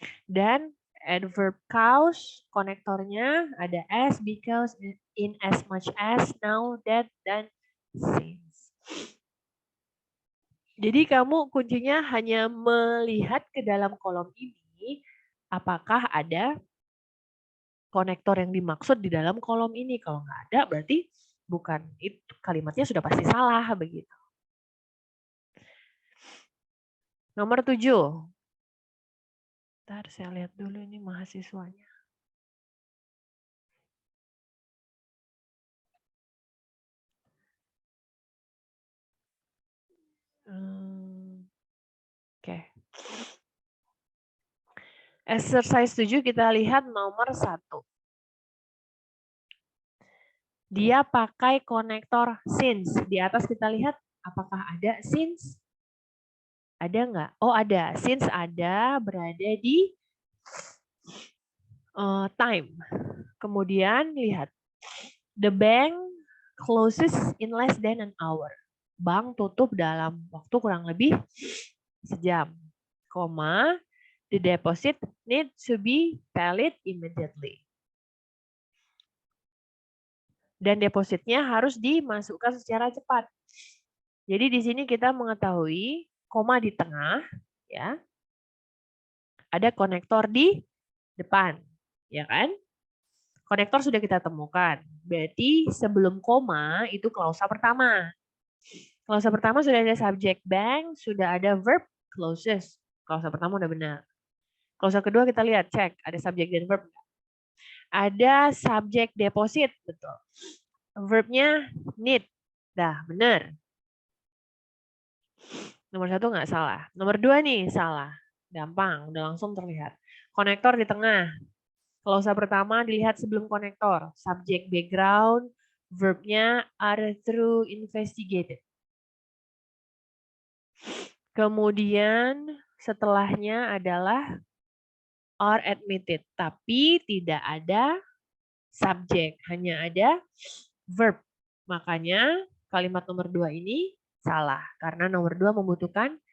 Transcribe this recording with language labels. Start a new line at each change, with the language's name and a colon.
Indonesian: Dan adverb cause konektornya ada as, because, in as much as, now, that, dan since. Jadi kamu kuncinya hanya melihat ke dalam kolom ini apakah ada konektor yang dimaksud di dalam kolom ini. Kalau nggak ada berarti bukan itu, kalimatnya sudah pasti salah begitu. Nomor 7. Ntar saya lihat dulu ini mahasiswanya. Oke. Exercise 7 kita lihat nomor 1. Dia pakai konektor since. Di atas kita lihat apakah ada since? Ada nggak? Oh ada. Since ada berada di time. Kemudian lihat.
English: The bank closes in less than an hour.
Indonesian: Bank tutup dalam waktu kurang lebih sejam. Koma.
English: The deposit needs to be paid immediately.
Indonesian: Dan depositnya harus dimasukkan secara cepat. Jadi di sini kita mengetahui koma di tengah, ya. Ada konektor di depan, ya kan? Konektor sudah kita temukan. Berarti sebelum koma itu klausa pertama. Klausa pertama sudah ada subject bank, sudah ada verb closes. Klausa pertama udah benar. Klausa kedua kita lihat, cek ada subject dan verb. Ada subject deposit, betul. Verbnya need. Dah, benar. Nomor 1 nggak salah. Nomor 2 nih, salah. Gampang, udah langsung terlihat. Konektor di tengah. Klausa pertama dilihat sebelum konektor. Subject background, verbnya are through investigated. Kemudian setelahnya adalah are admitted. Tapi tidak ada subject, hanya ada verb. Makanya kalimat nomor 2 ini salah. Karena nomor 2 membutuhkan